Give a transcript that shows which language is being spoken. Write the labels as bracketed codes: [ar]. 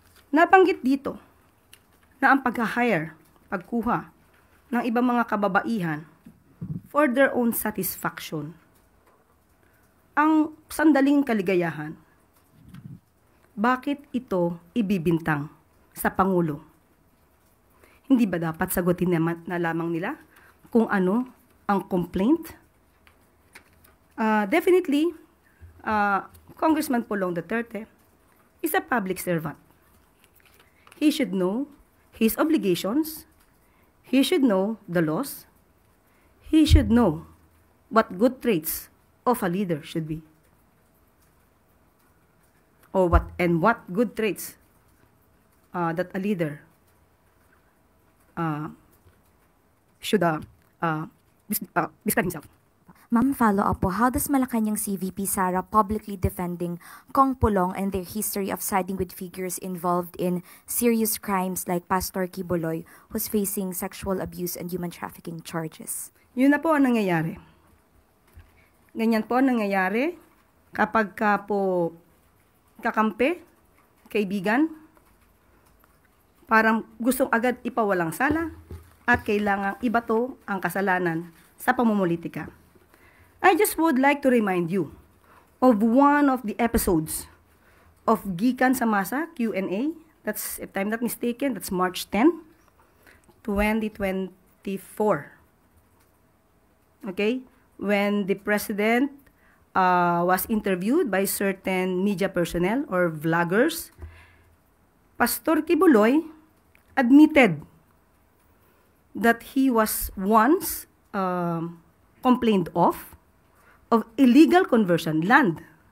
[tl] Nabanggit dito na ang pag-hire, pagkuha ng ibang mga kababaihan [en] for their own satisfaction, [tl] ang sandaling kaligayahan, bakit ito ibibintang sa Pangulo? Hindi ba dapat sagutin na lamang nila kung ano ang complaint? [en] Definitely, Congressman Pulong Duterte is a public servant. He should know his obligations. He should know the laws. He should know what good traits of a leader should be. Or what good traits that a leader should describe himself. Ma'am, follow-up po, how does Malacanang CVP Sara publicly defending Kong Pulong and their history of siding with figures involved in serious crimes like Pastor Kibuloy, who's facing sexual abuse and human trafficking charges? [tl] Yun na po ang nangyayari. Ganyan po ang nangyayari kapag ka po kakampi, kaibigan, parang gustong agad ipawalang sala at kailangang ibato ang kasalanan sa pamumulitika. [en] I just would like to remind you of one of the episodes of Gikan sa Masa Q&A. That's, if I'm not mistaken, that's March 10, 2024. Okay? When the President was interviewed by certain media personnel or vloggers, Pastor Kibuloy admitted that he was once complained of illegal conversion land.